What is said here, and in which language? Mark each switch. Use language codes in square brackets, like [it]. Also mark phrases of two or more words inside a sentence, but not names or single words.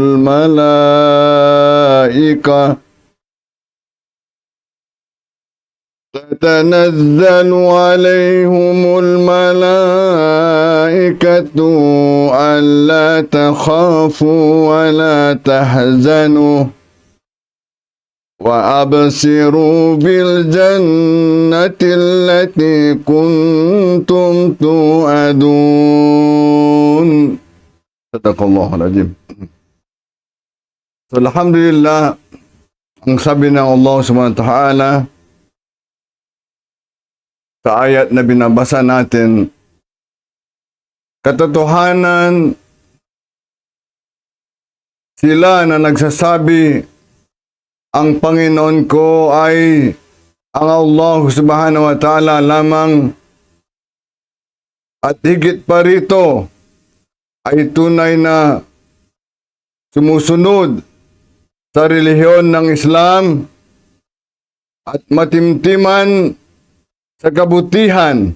[ar] الملائكة ألا تخافوا ولا تحزنوا وأبصروا بالجنة التي كنتم توعدون. صدق الله العظيم. So, alhamdulillah, [tl] ang sabi ng Allah [ar] سبحانه وتعالى [tl] sa ayat na binabasa natin, katotohanan sila na nagsasabi, ang Panginoon ko ay ang Allah [ar] سبحانه وتعالى [tl] lamang, at higit pa rito ay tunay na sumusunod sa relihiyon ng Islam at matimtiman sa kabutihan.